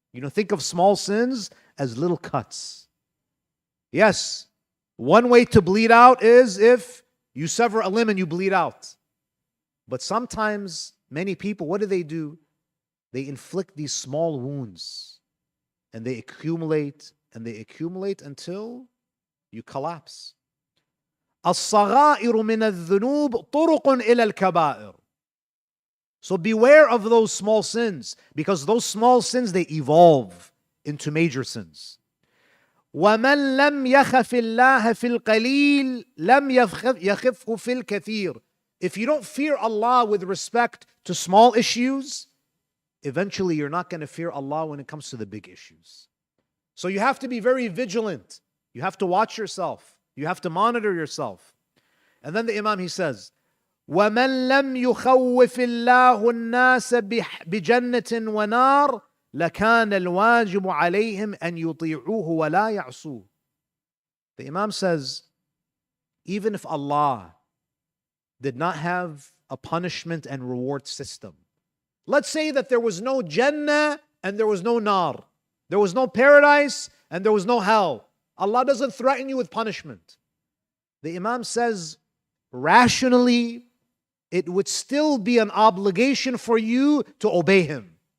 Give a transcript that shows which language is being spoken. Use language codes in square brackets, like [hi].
[en] Think of small sins as little cuts. Yes, one way to bleed out is if you sever a limb and you bleed out. But sometimes many people, what do? They inflict these small wounds, and they accumulate until you collapse. [ar] الصغائر من الذنوب طرق إلى الكبائر. [en] So beware of those small sins, because those small sins, they evolve into major sins. [ar] وَمَنْ لَمْ يَخَفِ اللَّهَ فِي الْقَلِيلِ لَمْ يَخِفْهُ فِي الْكَثِيرِ. [en] If you don't fear Allah with respect to small issues, eventually you're not going to fear Allah when it comes to the big issues. So you have to be very vigilant. You have to watch yourself. You have to monitor yourself. And then the Imam, he says, [ar] وَمَنْ لَمْ يُخَوِّفِ اللَّهُ النَّاسَ بِجَنَّةٍ وَنَارٍ لَكَانَ الْوَاجِبُ عَلَيْهِمْ أَنْ يُطِيعُوهُ وَلَا يَعْصُوهُ. [en] The Imam says, even if Allah did not have a punishment and reward system, let's say that there was no Jannah and there was no Nar, there was no paradise and there was no hell. Allah doesn't threaten you with punishment. The Imam says, rationally, it would still be an obligation for you to obey Him.